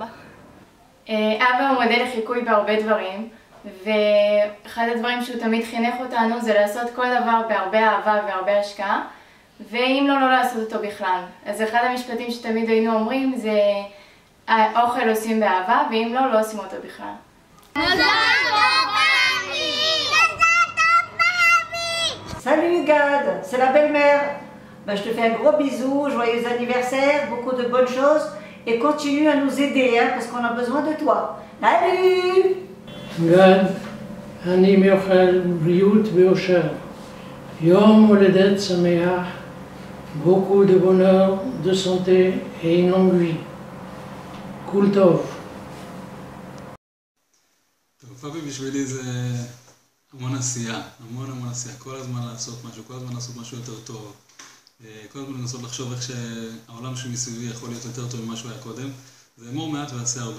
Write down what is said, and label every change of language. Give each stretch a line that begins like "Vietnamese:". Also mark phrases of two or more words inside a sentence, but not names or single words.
Hebrew: אבא הוא מודל לחיקוי בהרבה דברים, ואחד הדברים שהוא תמיד חינך אותנו זה לעשות כל דבר בהרבה אהבה והרבה השקעה, ואם לא, לא לעשות אותו בכלל. אז אחד המשפטים שתמיד היינו אומרים זה האוכל עושים באהבה, ואם לא, לא עושים אותו בכלל.
French: Salut Gad, c'est la belle-mère. Je te fais un gros bisou, joyeux anniversaire, beaucoup de bonnes choses et continue à nous aider parce qu'on a besoin de toi. Salut
Hebrew: גד, אני מאחל בריאות ואושר, יום הולדת שמח
French: beaucoup de bonheur, de santé et une longue vie.
Hebrew: כל טוב. פאבי בשבילי זה המון עשייה, המון עשייה, כל הזמן לעשות משהו, כל הזמן לעשות משהו יותר טוב, כל הזמן לנסות לחשוב איך שהעולם שמסביבי יכול להיות יותר טוב ממה שהוא היה קודם, זה אמור מעט ועשה הרבה.